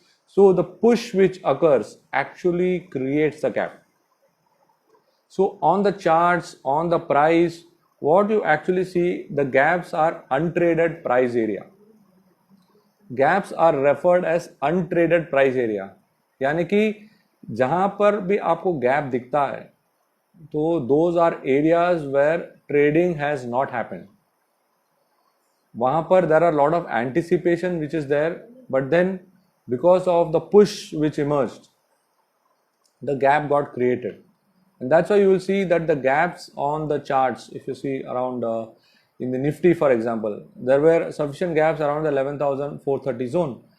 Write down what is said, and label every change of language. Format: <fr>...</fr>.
<en>So the push which occurs actually creates the gap. So on the charts, on the price, what you actually see, the gaps are untraded price area. Gaps are referred as untraded price area.</en> <hi>यानी कि जहां पर भी आपको gap दिखता है, तो</hi> <en>those are areas where trading has not happened.</en> <hi>वहां पर</hi> <en>there are a lot of anticipation which is there, but then because of the push which emerged, the gap got created. And that's why you will see that the gaps on the charts, if you see around in the Nifty, for example, there were sufficient gaps around the 11,430 zone.</en>